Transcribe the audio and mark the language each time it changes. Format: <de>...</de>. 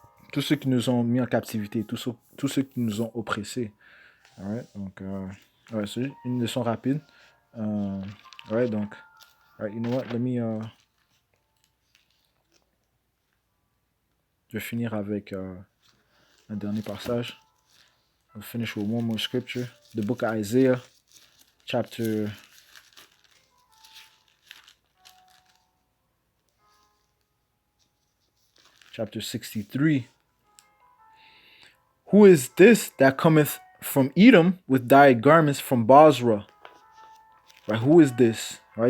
<fr>Tous ceux qui nous ont mis en captivité, tous ceux qui nous ont oppressés. Right? Donc, c'est une leçon rapide.</fr> <en>Right, donc, you know what?</en> <fr>Je vais finir avec un dernier passage.</fr> <en>I'll finish with one more scripture. The book of Isaiah, chapter 63. Who is this that cometh from Edom with dyed garments from Basra? Right? Who is this? Right?</en>